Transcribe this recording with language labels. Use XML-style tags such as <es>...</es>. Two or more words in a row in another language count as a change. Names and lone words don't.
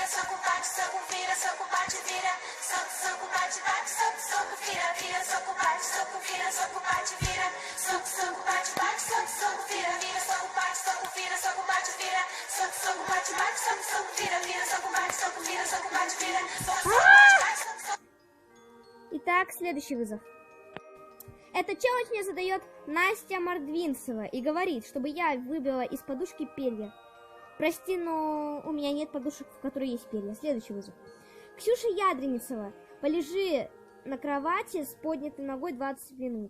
<pt>Soco, bate, soco, vira. Soco, bate, vira. Soco, soco, bate, bate. Soco, soco, vira, vira. Soco, bate, soco, vira. Soco, bate, vira. Soco, soco, bate, bate. Soco, soco, vira, vira. Soco, bate, soco, vira. Soco, bate, vira. Soco, soco, bate, bate. Soco, soco, vira, vira. Soco, bate, soco, vira. Soco, bate, vira. Soco, soco, bate, бate.</pt> <ru>Итак, следующий вызов. Этот челлендж мне задает Настя Мордвинцева и говорит, чтобы я выбила из подушки перья. Прости, но у меня нет подушек, в которой есть перья. Следующий вызов. Ксюша Ядренцева, полежи на кровати с поднятой ногой 20 минут.</ru>